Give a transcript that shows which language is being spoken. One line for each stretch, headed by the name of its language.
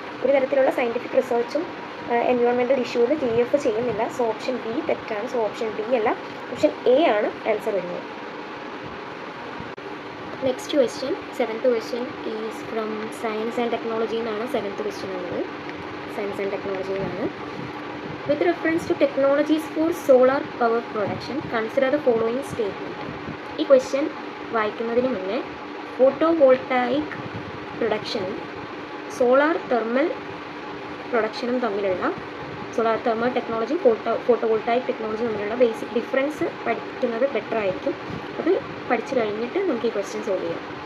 Malayalam: ഒരു തരത്തിലുള്ള scientific റിസർച്ചും environmental ഇഷ്യൂവിൽ GF ചെയ്യുന്നില്ല. സോ ഓപ്ഷൻ ബി തെറ്റാണ്. സോ ഓപ്ഷൻ ഡി അല്ല, ഓപ്ഷൻ എ ആണ് ആൻസർ വരുന്നത്.
English: next question, 7th question is from science and technology
Malayalam: എന്നാണ് 7th ക്വസ്റ്റ്യൻ ഉള്ളത്. Science and ടെക്നോളജിയിലാണ്.
English: With reference to technologies for solar power production, consider the following statement.
Malayalam: ഈ question വായിക്കുന്നതിന് മുന്നേ photovoltaic പ്രൊഡക്ഷനും solar thermal പ്രൊഡക്ഷനും തമ്മിലുള്ള solar thermal technology photovoltaic technology തമ്മിലുള്ള basic difference പഠിക്കുന്നത് better ആയിരിക്കും. അത് പഠിച്ചു കഴിഞ്ഞിട്ട് നമുക്ക് ഈ ക്വസ്റ്റ്യൻ സോൾവ് ചെയ്യാം.